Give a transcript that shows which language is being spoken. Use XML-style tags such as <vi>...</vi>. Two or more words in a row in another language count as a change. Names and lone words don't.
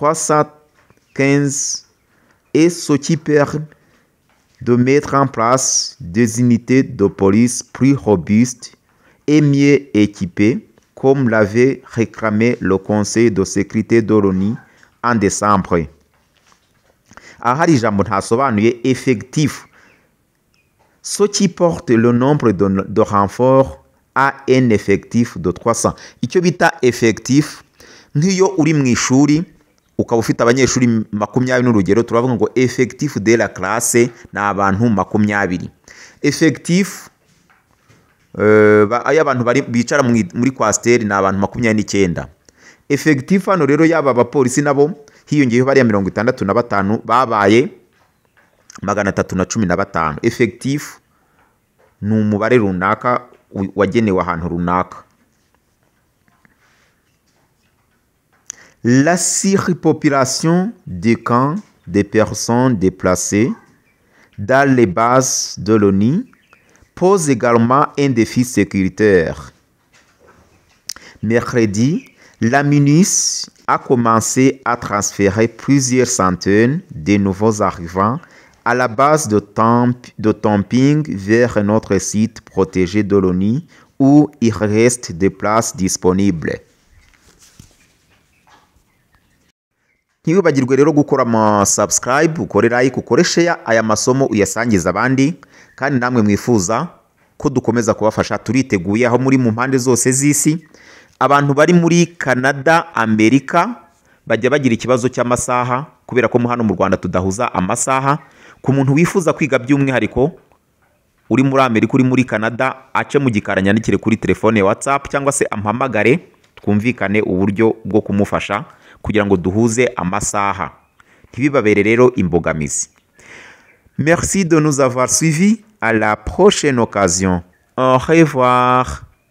<fr>315 et ce qui permet de mettre en place des unités de police plus robustes et mieux équipées, comme l'avait réclamé le Conseil de sécurité de l'ONU en décembre.</fr> <rw>Ahari ijambo ntasobanuye</rw> <fr>effectif, ce qui porte le nombre de renforts à un effectif de 300.</fr> <rw>Icyo bita effectif, nk'iyo uri mu ishuri ukaba ufite abanyeshuri 20 n'urugero, turavuga ngo</rw> <fr>effectif de la classe</fr> <rw>ni abantu 20. Effectif y'abantu bicara muri kwasiteri ni abantu 29. Effectif hano rero yaba abapolisi nabo hiyongeyeho bariya 65 babaye 315. Effectif ni umubare runaka wagenewe ahantu runaka.</rw> <fr>La surpopulation des camps des personnes déplacées dans les bases de l'ONU pose également un défi sécuritaire. Mercredi, La MINUS a commencé à transférer plusieurs centaines de nouveaux arrivants à la base de Tamping vers notre site protégé de l'ONU où il reste des places disponibles.</fr> <rw>Ntiwibagirwe rero gukora subscribe, ukore like, ukore share aya masomo uyasangiza abandi, kandi namwe mwifuza ko dukomeza kubafasha turiteguye aho muri mu mpande zose z'isi. Abantu bari muri Canada, Amerika bajya bagira ikibazo cy'amasaha kubera ko hano mu Rwanda tudahuza amasaha. Ku muntu wifuza kwiga by'umwihariko uri muri Amerika, uri muri Canada, ace mu gikara nyandikire kuri telefone ya WhatsApp cyangwa se ampamagare twumvikane uburyo bwo kumufasha kugira ngo duhuze amasaha, ntibibabere rero imbogamizi.</rw> <fr>Merci de nous avoir suivis. À la prochaine occasion. Au revoir.</fr>